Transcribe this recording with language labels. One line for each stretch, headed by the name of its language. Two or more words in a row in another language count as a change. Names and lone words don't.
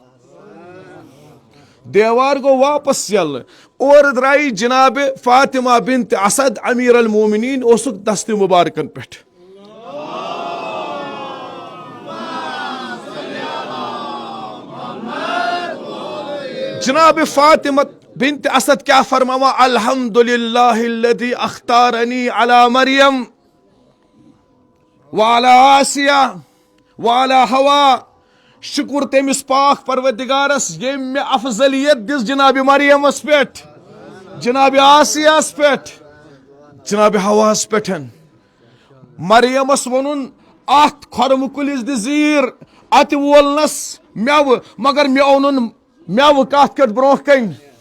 Kashmiri: देवार गो वापस यल और द्राई जनाब फातिमा बिन्त असद अमीर अल मोमिनीन ओसुक दस्त मुबारकन पेट जनाब फातिमा बिन्त असद क्या फरमावा
Arabic: الحمد لله الذي اختارني على مريم وعلى آسية وعلى حواء
Kashmiri: शुक्र तमिस पाक परवरदिगारस ये मे अफजलियत दिस जनाब मरियमस पेट जनाब आसियास पेट जनाब हवास पेठन मरियमस वनुन अत खरम कुलिस दीर अत वोलनस मेव मगर मे ओनुन मेव कत कट ब्रोह कन